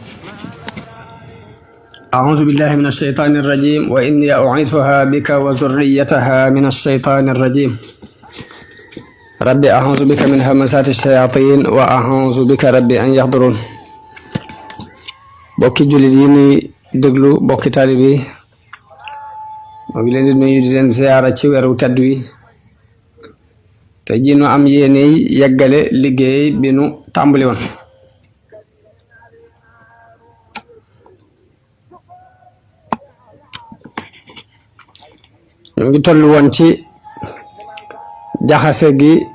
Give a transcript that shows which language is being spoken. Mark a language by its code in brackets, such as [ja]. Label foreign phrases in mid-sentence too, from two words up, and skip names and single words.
[ar] أعوذ بالله من الشيطان الرجيم وإني أعيذها بك وذريتها من الشيطان الرجيم ربي أعوذ بك من همزات الشياطين وأعوذ بك ربي أن يحضرون [wo] bokki jullit yi nuy déglu bokki taalib yi moo ngi leen di nuyu di leen ziyaara ci weeru tedd wi te ji nu am yéene yeggale liggéey bi nu tàmbali woon ñu ngi toll woon ci jaxase gi